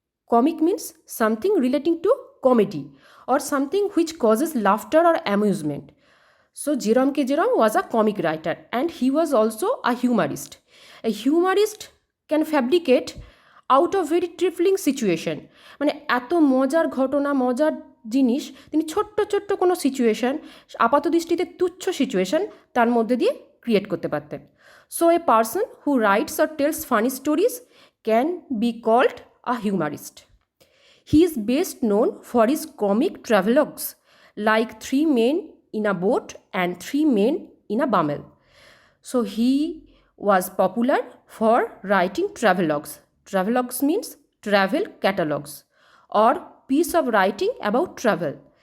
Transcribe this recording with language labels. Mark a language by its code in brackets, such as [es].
[en] Comic means something relating to comedy or something which causes laughter or amusement. So, Jerome K. Jerome was a comic writer and he was also a humorist. A humorist can fabricate out of very trifling situation, [bn] মানে এত মজার ঘটনা, মজার জিনিস তিনি ছোট্ট ছোট্ট কোনো সিচুয়েশান, আপাত দৃষ্টিতে তুচ্ছ সিচুয়েশান তার মধ্যে দিয়ে ক্রিয়েট করতে পারতেন। [en] So a person who writes or tells funny stories can be called a humorist. He is best known for his comic travelogues like 3 men in a boat and 3 men in a bumble. So he was popular for writing travelogues. Travelogues means travel catalogs or piece of writing about travel.